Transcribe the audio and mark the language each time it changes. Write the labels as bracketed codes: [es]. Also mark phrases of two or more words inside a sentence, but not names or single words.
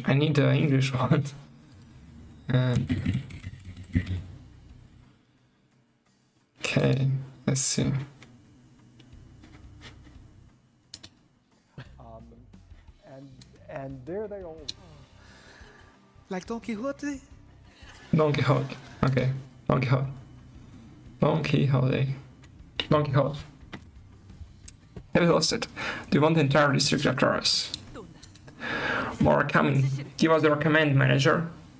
[en] I need the English one. Okay, let's see. And there they all... Like Don Quixote? Don Quixote. Okay, Don Quixote. Don Quixote. Don Quixote. Have you lost it? Do you want the entire district after us? More are coming. Give us your command, manager.